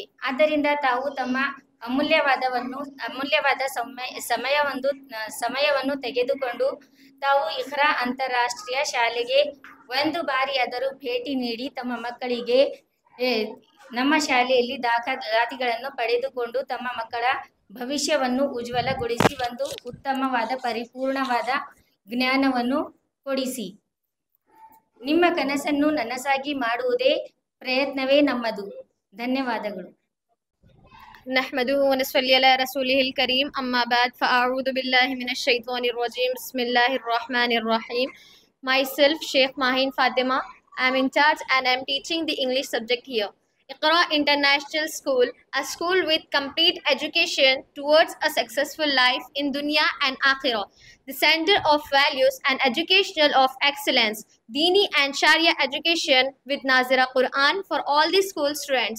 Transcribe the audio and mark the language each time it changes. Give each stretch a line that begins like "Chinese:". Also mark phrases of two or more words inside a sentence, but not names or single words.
Kannada: ಆದ್ದರಿಂದ ತಾವು ತಮ್ಮ ಅಮೂಲ್ಯವಾದ ಸಮಯವನ್ನು ತೆಗೆದುಕೊಂಡು ತಾವು ಇಖ್ರಾ ಅಂತಾರಾಷ್ಟ್ರೀಯ ಶಾಲೆಗೆ ಒಂದು ಬಾರಿಯಾದರೂ ಭೇಟಿ ನೀಡಿ ತಮ್ಮ ಮಕ್ಕಳಿಗೆ ನಮ್ಮ ಶಾಲೆಯಲ್ಲಿ ದಾಖಲಾತಿಗಳನ್ನು ಪಡೆದುಕೊಂಡು ತಮ್ಮ ಮಕ್ಕಳ ಭವಿಷ್ಯವನ್ನು ಉಜ್ವಲಗೊಳಿಸಿ ಒಂದು ಉತ್ತಮವಾದ ಪರಿಪೂರ್ಣವಾದ ಜ್ಞಾನವನ್ನು ಕೊಡಿಸಿ. ನಿಮ್ಮ ಕನಸನ್ನು ನನಸಾಗಿ ಮಾಡುವುದೇ ಪ್ರಯತ್ನವೇ ನಮ್ಮದು. ಧನ್ಯವಾದಗಳು.
Arabic: نحمده ونصلي على رسوله الكريم أما بعد فأعوذ بالله من الشيطان الرجيم بسم الله الرحمن الرحيم.
English: Myself Sheikh Mahin Fatima. I am in charge and I am teaching the English subject here. Iqra International School, a school with complete education towards a successful life in dunya and akhirah. The center of values and educational of excellence, Dini and Sharia education with Nazira Quran for all the school students.